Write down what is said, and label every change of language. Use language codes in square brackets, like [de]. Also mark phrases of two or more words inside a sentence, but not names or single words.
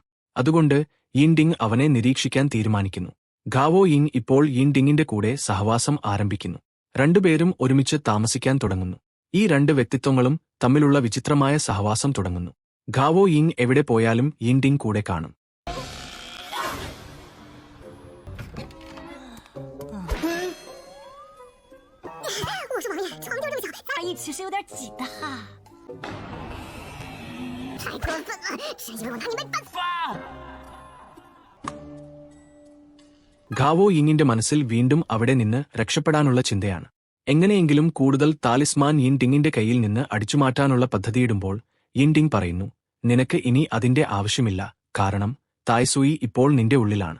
[ml] അതുകൊണ്ട് യിൻഡിങ് അവനെ നിരീക്ഷിക്കാൻ തീരുമാനിക്കുന്നു. ഗാവോ യിങ് ഇപ്പോൾ യിൻഡിങ്ങിന്റെ കൂടെ സഹവാസം ആരംഭിക്കുന്നു. രണ്ടുപേരും ഒരുമിച്ച് താമസിക്കാൻ തുടങ്ങുന്നു. ഈ രണ്ട് വ്യക്തിത്വങ്ങളും തമ്മിലുള്ള വിചിത്രമായ സഹവാസം തുടങ്ങുന്നു. ഗാവോ യിങ് എവിടെ പോയാലും യിൻഡിങ് കൂടെ കാണും. [zh] 我说王爷，床就这么小，大意其实有点挤的哈。太过分了！谁以为我拿你没办法？ [ml] ഗാവോ യിങ്ങിന്റെ മനസ്സിൽ വീണ്ടും അവിടെ നിന്ന് രക്ഷപ്പെടാനുള്ള ചിന്തയാണ്. എങ്ങനെയെങ്കിലും കൂടുതൽ താലിസ്മാൻ യിൻഡിങ്ങിന്റെ കയ്യിൽ നിന്ന് അടിച്ചുമാറ്റാനുള്ള പദ്ധതിയിടുമ്പോൾ യിൻഡിങ് പറയുന്നു, നിനക്ക് ഇനി അതിന്റെ ആവശ്യമില്ല, കാരണം തായ്സുയി ഇപ്പോൾ നിന്റെ ഉള്ളിലാണ്.